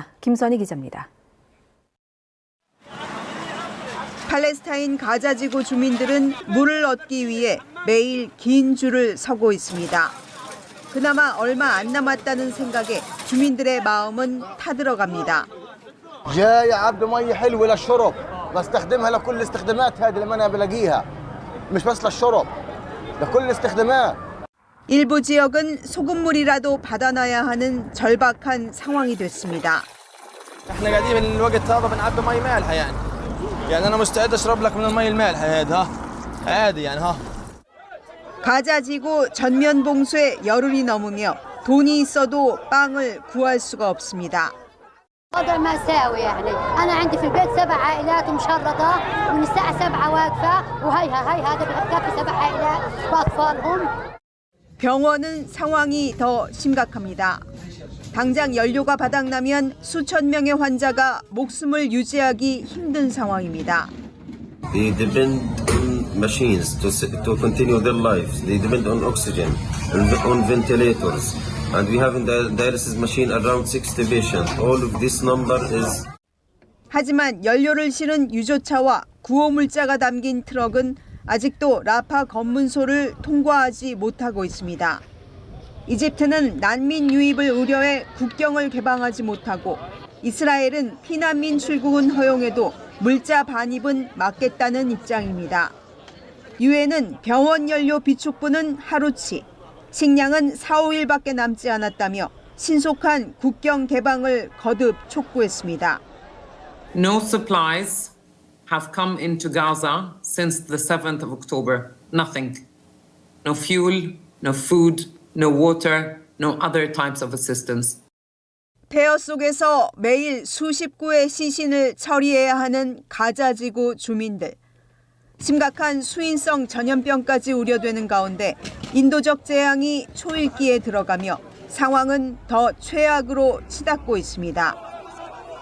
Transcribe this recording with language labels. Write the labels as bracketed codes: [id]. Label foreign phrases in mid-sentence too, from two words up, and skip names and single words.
[ko] 김선희 기자입니다. 팔레스타인 가자 지구 주민들은 물을 얻기 위해 매일 긴 줄을 서고 있습니다. 그나마 얼마 안 남았다는 생각에 주민들의 마음은 타들어갑니다. [ar] جاي عبد مي حلوه للشرب بستخدمها لكل الاستخدامات هذه اللي انا بلاقيها مش بس للشرب لكل الاستخدامات. [ko] 일부 지역은 소금물이라도 받아놔야 하는 절박한 상황이 됐습니다. [ar] احنا قاعدين من الوقت هذا بنعبي مي مالحه يعني انا مستعد اشرب لك من المي المالحه هذا عادي يعني ها. [ko] 가자 지구 전면 봉쇄 열흘이 넘으며 돈이 있어도 빵을 구할 수가 없습니다. [ar] وضع مأساوي يعني أنا عندي في البيت 7 عائلات مشردة ومن الساعة 7 واقفة وهي هذا بكفي 7 عائلات وأطفالهم. [ko] 병원은 상황이 더 심각합니다. 당장 연료가 바닥나면 수천 명의 환자가 목숨을 유지하기 힘든 상황입니다. [en] They depend on machines to continue their lives. They depend on oxygen and on ventilators. And we have in the dialysis machine around 60 patients. All of this number is. [ko] 하지만 연료를 실은 유조차와 구호물자가 담긴 트럭은 아직도 라파 검문소를 통과하지 못하고 있습니다. 이집트는 난민 유입을 우려해 국경을 개방하지 못하고 이스라엘은 피난민 출국은 허용해도 물자 반입은 막겠다는 입장입니다. 유엔은 병원 연료 비축분은 하루치, 식량은 4, 5일밖에 남지 않았다며 신속한 국경 개방을 거듭 촉구했습니다. [en] No supplies have come into Gaza since the 7th of October. Nothing. No fuel, no food, no water, no other types of assistance. [ko] 폐허 속에서 매일 수십 구의 시신을 처리해야 하는 가자 지구 주민들. 심각한 수인성 전염병까지 우려되는 가운데 인도적 재앙이 초읽기에 들어가며 상황은 더 최악으로 치닫고 있습니다.